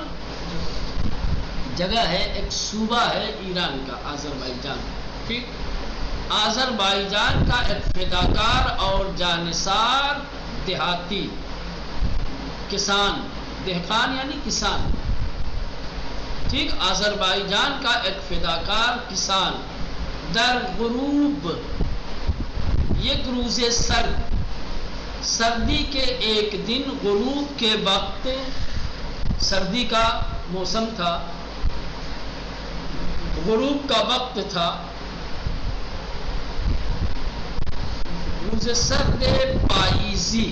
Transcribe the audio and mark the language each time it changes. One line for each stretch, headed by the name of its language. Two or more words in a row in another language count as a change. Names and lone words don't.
Urdu: جگہ ہے، ایک صوبہ ہے ایران کا آذربائیجان. ٹھیک، آذربائیجان کا ایک فداکار اور جانثار دیہاتی کسان، دہقان یعنی کسان. ٹھیک، آذربائیجان کا ایک فداکار کسان
Persian: در غروب، یک روز سردی
Urdu: کے ایک دن، غروب کے وقت، سردی کا موسم تھا، غروب کا وقت تھا،
Persian: روز سرد پائیزی.